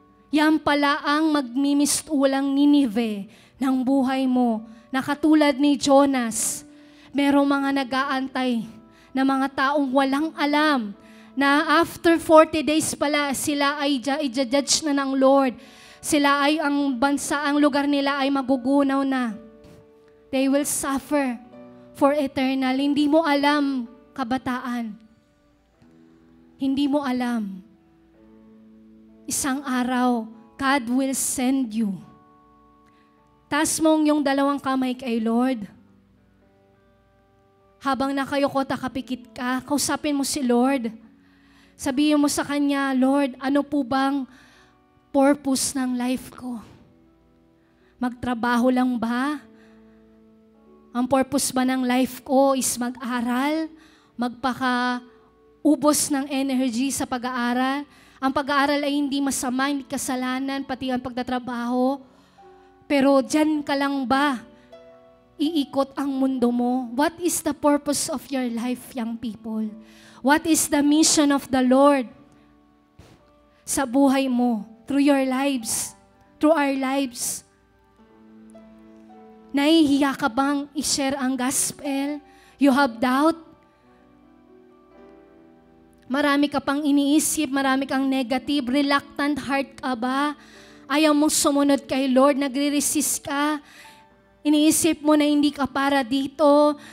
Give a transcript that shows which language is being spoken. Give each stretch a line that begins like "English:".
Filipino: Yan pala ang magmimistulang Nineveh ng buhay mo, na katulad ni Jonas, merong mga nag-aantay na mga taong walang alam na
English: after 40 days
Filipino: pala sila ay i-judge na ng Lord. Sila ay ang bansa, ang lugar nila ay magugunaw na.
English: They will suffer for eternal.
Filipino: Hindi mo alam, kabataan. Hindi mo alam. Isang araw,
English: God will send you.
Filipino: Taas mong yung dalawang kamay kay Lord. Habang nakayukot, nakapikit ka, kausapin mo si Lord. Sabihin mo sa Kanya, Lord, ano po bang purpose ng life ko? Magtrabaho lang ba? Ang purpose ba ng life ko is mag-aral? Magpaka-ubos ng energy sa pag-aaral? Ang pag-aaral ay hindi masama, hindi kasalanan, pati ang pagtatrabaho. Pero dyan ka lang ba iikot ang mundo mo?
English: What is the purpose of your life, young people? What is the mission of the Lord
Filipino: sa buhay mo,
English: through your lives, through our lives?
Filipino: Nahihiya ka bang i-share ang gospel?
English: You have doubt?
Filipino: Marami ka pang iniisip, marami kang negative, reluctant heart ka ba? Ayaw mong sumunod kay Lord, nagre-resist ka. Iniisip mo na hindi ka para dito.